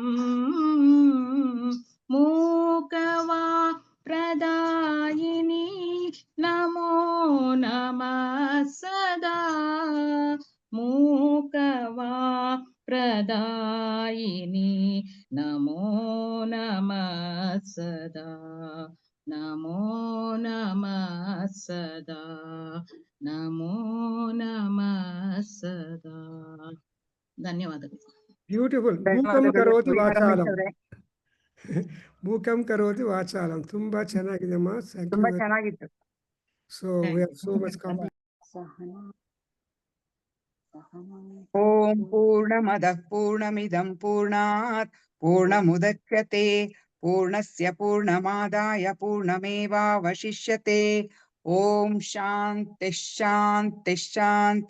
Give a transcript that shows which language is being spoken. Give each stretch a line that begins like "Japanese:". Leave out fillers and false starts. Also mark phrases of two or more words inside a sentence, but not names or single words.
Sanskrit: मूकवा प्रदायिनी नमो नमः सदा मूकवा प्रदायिनी नमो नमः सदा नमो नमः सदा नमो नमः सदा ಧನ್ಯವಾದಗಳು.
English: ಬ್ಯೂಟಿಫುಲ್. ಮೂಕಂ
Kannada: ಧನ್ಯವಾದಗಳು
Sanskrit: ಕರೋತಿ
Kannada: ಮುನಿಮರಮೇಶ್
Sanskrit: ವಾಚಾಲಂ.
Kannada: ಅವರೇ.
Sanskrit: ಮೂಕಂ ಕರೋತಿ ವಾಚಾಲಂ.
Kannada: ತುಂಬಾ ಚೆನ್ನಾಗಿದೆ ಅಮ್ಮ. ತುಂಬಾ ಚೆನ್ನಾಗಿತ್ತು.
English: so we are so much compliment.
Sanskrit: ಓಂ ಪೂರ್ಣಮದಃ ಪೂರ್ಣಮಿದಂ ಪೂರ್ಣಾತ್ ಪೂರ್ಣಮುದಚ್ಯತೆ ಪೂರ್ಣಸ್ಯ ಪೂರ್ಣಮಾದಾಯ ಪೂರ್ಣಮೇವಾವಶಿಷ್ಯತೆ. ಓಂ ಶಾಂತಿ ಶಾಂತಿ ಶಾಂತಿ.